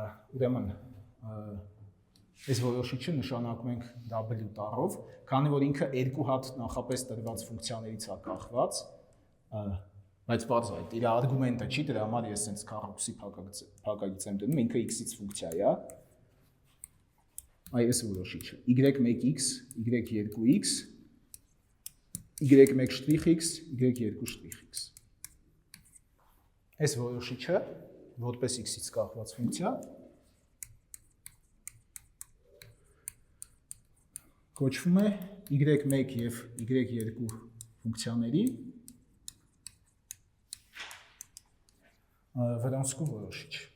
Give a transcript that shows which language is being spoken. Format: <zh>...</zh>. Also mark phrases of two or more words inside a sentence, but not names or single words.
<hy>ուրեմն այս որոշիչը նշանակում ենք W տառով, քանի որ ինքը երկու հատ նախապես տրված ֆունկցիաներից է կախված, բայց բարձր է, իր արգումենտը չի, դրա համար ես sense քառակուսի փակագիծ եմ դնում, ինքը x-ից ֆունկցիա է, այս որոշիչը, y1x, y2x, y1'x, y2'x։ Այս որոշիչը, որպես x-ից կախված ֆունկցիա, կոչվում է y1 և y2 ֆունկցիաների Վրոնսկու որոշիչ։</hy>